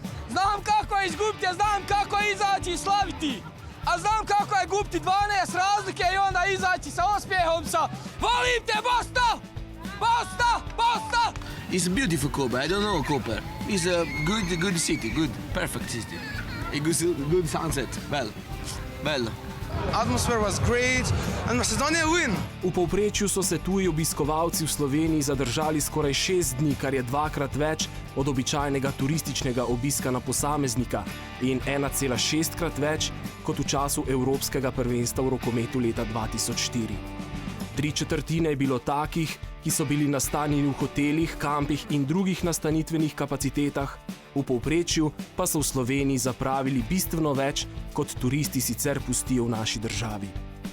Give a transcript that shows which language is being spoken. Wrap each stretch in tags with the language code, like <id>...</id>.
<bs>Znam kako je izgubiti, a znam kako je izaći i slaviti. A znam kako je gubiti 12 razlike i onda izaći sa osmijehom, sa volim te Bosna! Bosna! Bosna!</bs> <en>It's a beautiful Koper, I don't know Koper. It's a good city, good, perfect city. A good sunset, bello. Atmosphere was great and Macedonia win.</en> <sl>V povprečju so se tuji obiskovalci v Sloveniji zadržali skoraj 6 dni, kar je 2-krat več od običajnega turističnega obiska na posameznika in 1,6-krat več kot v času Evropskega prvenstva v rokometu leta 2004. 3/4 je bilo takih, ki so bili nastanjeni v hotelih, kampih in drugih nastanitvenih kapacitetah, v povprečju pa so v Sloveniji zapravili bistveno več, kot turisti sicer pustijo v naši državi.</sl>